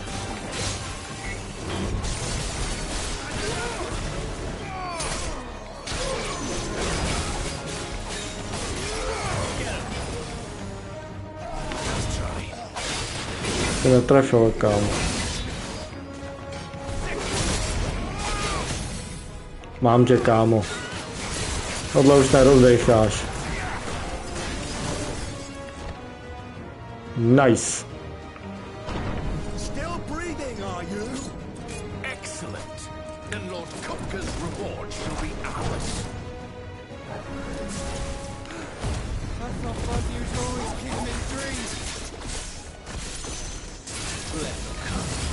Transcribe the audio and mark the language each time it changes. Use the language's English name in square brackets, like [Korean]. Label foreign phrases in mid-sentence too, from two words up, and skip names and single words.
[Czech] To netrefil, kámo. Mám tě, kámo. Tohle už nerozdecháš. [English] Nice. Still breathing, are you? Excellent. Then Lord Kupka's reward shall be ours. I thought Buzzy was always keeping in dreams. Let them come.